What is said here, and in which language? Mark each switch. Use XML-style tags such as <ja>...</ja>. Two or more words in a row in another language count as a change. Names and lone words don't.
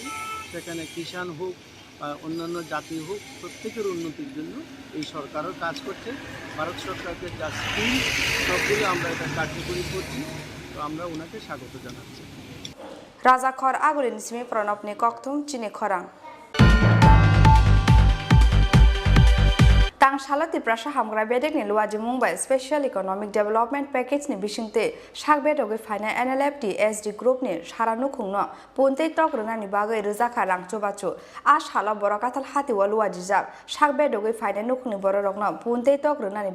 <bn>সেখানে কিষাণ হোক বা অন্যান্য জাতি হোক, প্রত্যেকের উন্নতির জন্য এই সরকারও কাজ করছে। ভারত সরকারের যা স্কিম সবগুলো আমরা এটা কার্যকরী করছি। তো আমরা ওনাকে স্বাগত জানাচ্ছি।</bn> <trp>রাজাখর আগুলিন সিমি প্রণবনি কক্তুম চিনি খরাং Tangshala Tiprasha Hamgra Bedek ni Luaji Mumbai</trp> <en>Special Economic Development Package</en> <trp>ni Bishingte Shakbe Doge Fina NLFT SD Group ni Sharanu Kungno Punte Tok Runa ni Bagai Rizaka Rang Chobacho Ash Hala Borakatal Hati Waluaji Jab Shakbe Doge Fina Nukni Borokno Punte Tok Runa ni</trp>